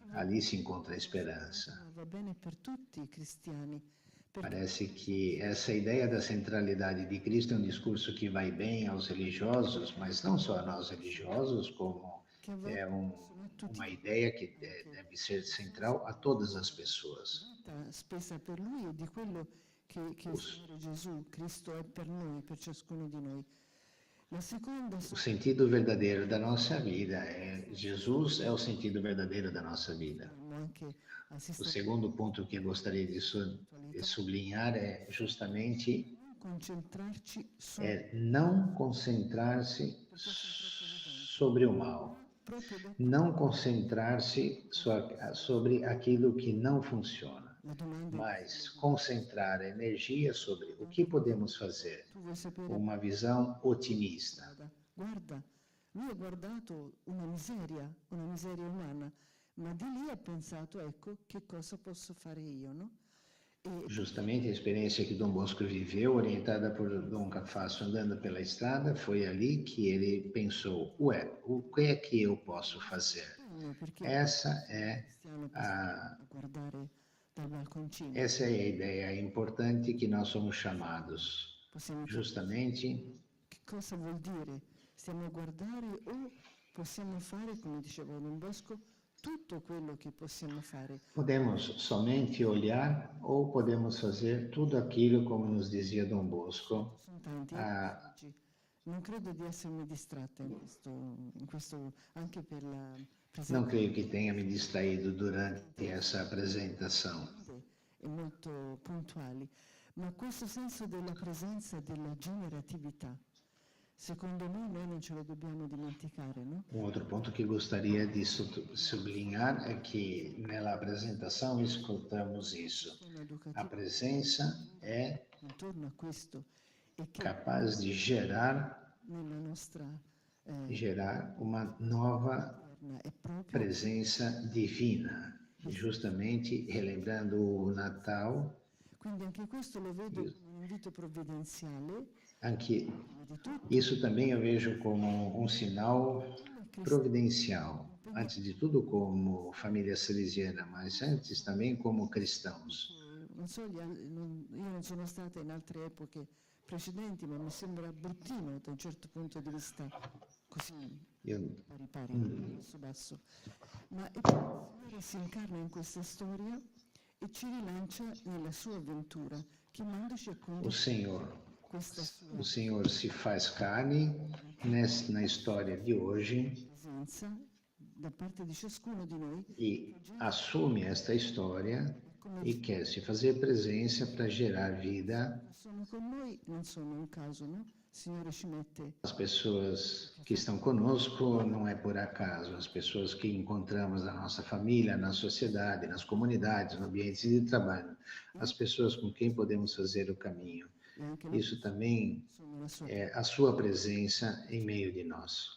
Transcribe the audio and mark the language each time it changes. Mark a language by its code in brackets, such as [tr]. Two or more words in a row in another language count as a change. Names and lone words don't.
[pt] Ali se encontra a esperança. Parece que essa ideia da centralidade de Cristo é um discurso que vai bem aos religiosos, mas não só a nós religiosos, como é uma ideia que deve ser central a todas as pessoas. [it] Spesa per lui e di quello che il Signore Gesù, Cristo è per noi, per ciascuno di noi. [pt] O sentido verdadeiro da nossa vida Jesus é o sentido verdadeiro da nossa vida. O segundo ponto que eu gostaria de sublinhar é justamente não concentrar-se sobre o mal, não concentrar-se sobre aquilo que não funciona, mas concentrar a energia sobre o que podemos fazer, uma visão otimista. [it] Guarda, lui ha guardato una miseria umana, ma di lì ha pensato, ecco, che cosa posso fare io, no? [pt] Justamente a experiência que Dom Bosco viveu, orientada por Dom Cafasso andando pela estrada, foi ali que ele pensou, o que é que eu posso fazer? Essa é a ideia importante que nós somos chamados, justamente. [it] Che cosa vuol dire? Stiamo a guardare o possiamo fare, come diceva Don Bosco, tutto quello che possiamo fare. [pt] Podemos somente olhar ou podemos fazer tudo aquilo, como nos dizia Dom Bosco. [it] Non credo di essermi distratta in questo anche per la [pt] Não creio que tenha me distraído durante essa apresentação. [it] E molto puntuali, ma questo senso della presenza della generatività, secondo me noi non ce lo dobbiamo dimenticare, no? [pt] Um outro ponto que gostaria de sublinhar é que nella apresentação escutamos isso. A presença é capaz de gerar uma nova presença divina, justamente relembrando o Natal. [it] Quindi anche questo lo vedo come un invito provvidenziale. [pt] Anche isso também eu vejo como um sinal providencial, antes de tudo como família salesiana, mas antes também como cristãos. [it] Non so, io non sono stata in altre epoche precedenti, ma mi sembra bruttino da un certo punto di vista, così pari, basso. Ma il Signore si incarna in questa storia e ci rilancia nella sua avventura, chiamandoci a condividere questa sua [pt] O Senhor se faz carne na história de hoje [it] presenza da parte di ciascuno di noi [pt] e assume esta história e quer se fazer presença para gerar vida. [it] Sono con noi, non sono un caso, no? Il Signore ci mette. [pt] As pessoas que estão conosco não é por acaso. As pessoas que encontramos na nossa família, na sociedade, nas comunidades, no ambiente de trabalho, as pessoas com quem podemos fazer o caminho. Isso também é a sua presença em meio de nós.